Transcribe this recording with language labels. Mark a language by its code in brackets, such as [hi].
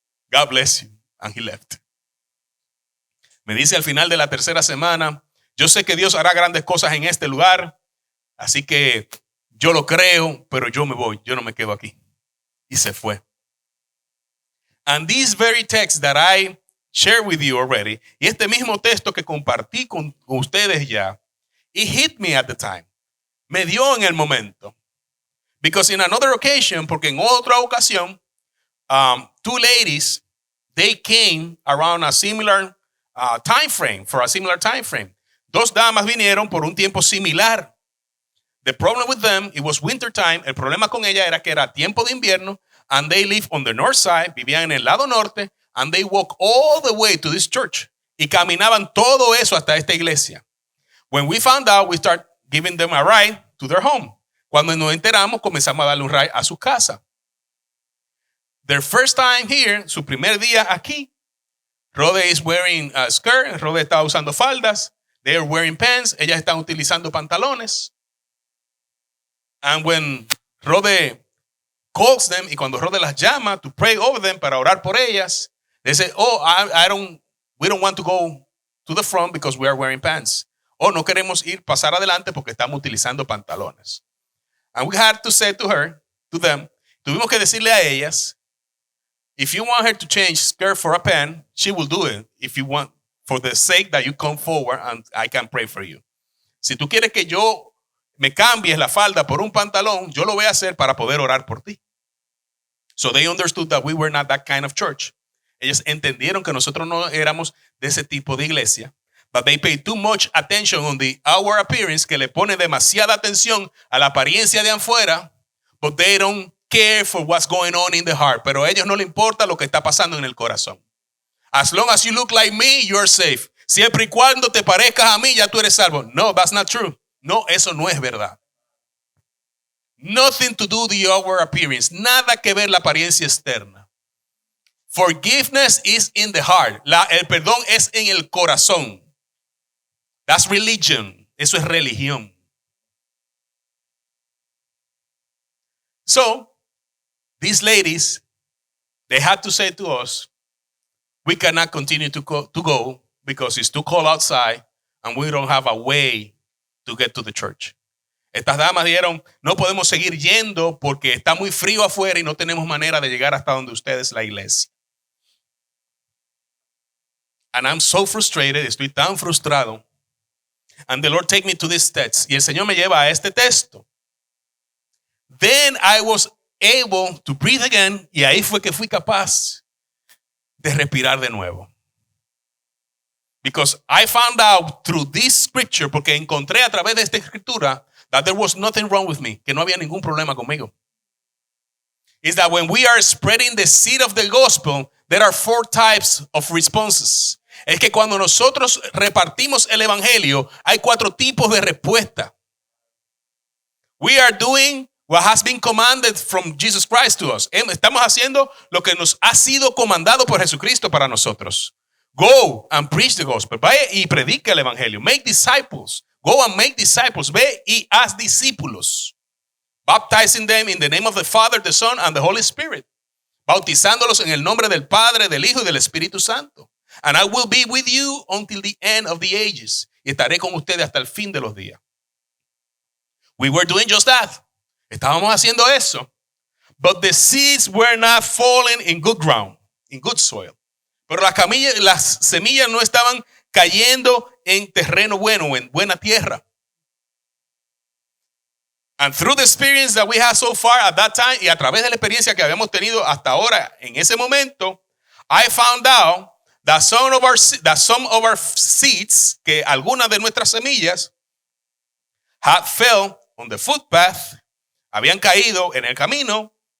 [en] God bless you. And he left. [es] Me dice al final de la tercera semana, yo sé que Dios hará grandes cosas en este lugar. Así que yo lo creo, pero yo me voy. Yo no me quedo aquí. Y se fue. [en] And this very text that I shared with you already, [es] y este mismo texto que compartí con ustedes ya, [en] it hit me at the time. [es] Me dio en el momento. [en] Because in another occasion, [es] porque en otra ocasión, [en] 2 ladies, they came around a similar time frame, for a similar time frame. [es] 2 damas vinieron por un tiempo similar. [en] The problem with them, it was winter time. [es] El problema con ella era que era tiempo de invierno, [en] and they live on the north side, [es] vivían en el lado norte, [en] and they walk all the way to this church. [es] Y caminaban todo eso hasta esta iglesia. [en] When we found out, we start giving them a ride to their home. [es] Cuando nos enteramos, comenzamos a darle un ride a su casa. [en] Their first time here, [es] su primer día aquí, [en] Rhoda is wearing a skirt, [es] Rhoda está usando faldas, [en] they are wearing pants, [es] ellas están utilizando pantalones. [en] And when Rhoda calls them, [es] y cuando Rhoda las llama [en] to pray over them, [es] para orar por ellas, [en] they say, we don't want to go to the front because we are wearing pants. [es] No queremos pasar adelante porque estamos utilizando pantalones. [en] And we had to say to them, [es] tuvimos que decirle a ellas, [en] if you want her to change skirt for a pant, she will do it. If you want, for the sake that you come forward and I can pray for you. [es] Si tú quieres que yo me cambies la falda por un pantalón, yo lo voy a hacer para poder orar por ti. [en] So they understood that we were not that kind of church. [es] Ellos entendieron que nosotros no éramos de ese tipo de iglesia. [en] But they pay too much attention on the outward appearance, [es] que le pone demasiada atención a la apariencia de afuera, [en] but they don't care for what's going on in the heart. [es] Pero a ellos no les importa lo que está pasando en el corazón. [en] As long as you look like me, you're safe. [es] Siempre y cuando te parezcas a mí, ya tú eres salvo. [en] No, that's not true. [es] No, eso no es verdad. [en] Nothing to do with the outward appearance. [es] Nada que ver la apariencia externa. [en] Forgiveness is in the heart. [es] El perdón es en el corazón. [en] That's religion. [es] Eso es religión. [en] So, these ladies, they had to say to us, we cannot continue to go because it's too cold outside and we don't have a way to get to the church. [es] Estas damas dijeron, no podemos seguir yendo porque está muy frío afuera y no tenemos manera de llegar hasta donde ustedes la iglesia. [en] And I'm so frustrated, [es] estoy tan frustrado. [en] And the Lord take me to this text. [es] Y el Señor me lleva a este texto. [en] Then I was able to breathe again. [es] Y ahí fue que fui capaz de respirar de nuevo. [en] Because I found out through this scripture, [es] porque encontré a través de esta escritura, [en] that there was nothing wrong with me, [es] que no había ningún problema conmigo. [en] Is that when we are spreading the seed of the gospel, there are 4 types of responses. [es] Es que cuando nosotros repartimos el evangelio, hay 4 tipos de respuesta. [en] We are doing what has been commanded from Jesus Christ to us. [es] Estamos haciendo lo que nos ha sido comandado por Jesucristo para nosotros. [en] Go and preach the gospel. [es] Vaya y predica el evangelio. [en] Make disciples. Go and make disciples. [es] Ve y haz discípulos. [en] Baptizing them in the name of the Father, the Son, and the Holy Spirit. [es] Bautizándolos en el nombre del Padre, del Hijo y del Espíritu Santo. [en] And I will be with you until the end of the ages. [es] Y estaré con ustedes hasta el fin de los días. [en] We were doing just that. [es] Estábamos haciendo eso. [en] But the seeds were not falling in good ground, in good soil. [es] Pero las semillas no estaban cayendo en terreno bueno, en buena tierra. [en] And through the experience that we had so far at that time, [es] y a través de la experiencia que habíamos tenido hasta ahora en ese momento, [en] I found out that some of our seeds, [es] que algunas de nuestras semillas, [en] had fell on the footpath, [es] habían caído en el camino.